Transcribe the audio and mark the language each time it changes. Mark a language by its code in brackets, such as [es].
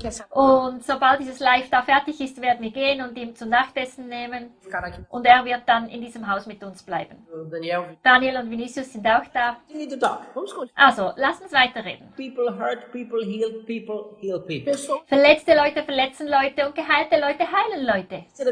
[de] Und sobald dieses Live da fertig ist, werden wir gehen und ihm zum Nachtessen nehmen. Und er wird dann in diesem Haus mit uns bleiben. Daniel und Vinicius sind auch da. Also, lass uns weiterreden. [en] People hurt, people heal, people heal people. [de] Verletzte Leute verletzen Leute und geheilte Leute heilen Leute.